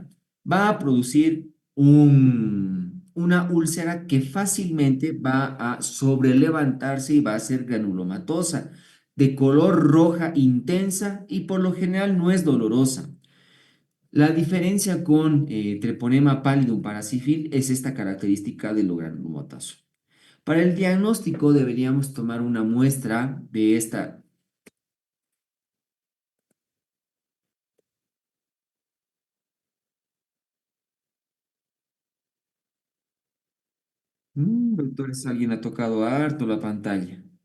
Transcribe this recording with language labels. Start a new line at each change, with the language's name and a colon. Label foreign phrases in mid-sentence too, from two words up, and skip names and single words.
Spanish: Va a producir una úlcera que fácilmente va a sobrelevantarse y va a ser granulomatosa, de color roja intensa y por lo general no es dolorosa. La diferencia con
Latin: treponema pallidum
Spanish: parasifil es esta característica del granulomatoso. Para el diagnóstico deberíamos tomar una muestra de esta. Doctores, alguien ha tocado harto la pantalla.